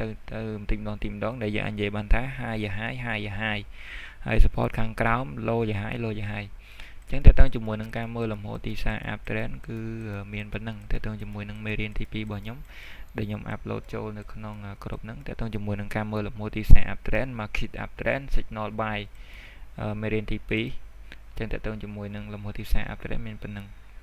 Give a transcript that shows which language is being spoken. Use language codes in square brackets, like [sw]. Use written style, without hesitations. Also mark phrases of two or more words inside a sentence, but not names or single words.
[km] បន្តិចម្ដងដែលយើងអាចនិយាយបានថា high ជា high ហើយ support ខាងក្រោម low ជា high អញ្ចឹងតើតើជាមួយនឹងការមើលលំហូរទីផ្សារ uptrend គឺមានប៉ុណ្ណឹងតើតើជាមួយនឹងមេរៀនទី2របស់ខ្ញុំដែលខ្ញុំ upload ចូលនៅក្នុងក្រុមហ្នឹងតើតើជាមួយនឹងការមើលលំហូរទីផ្សារ uptrend [en] market uptrend signal buy [km] មេរៀនទី2អញ្ចឹងតើតើជាមួយនឹងលំហូរទីផ្សារ uptrend មានប៉ុណ្ណឹង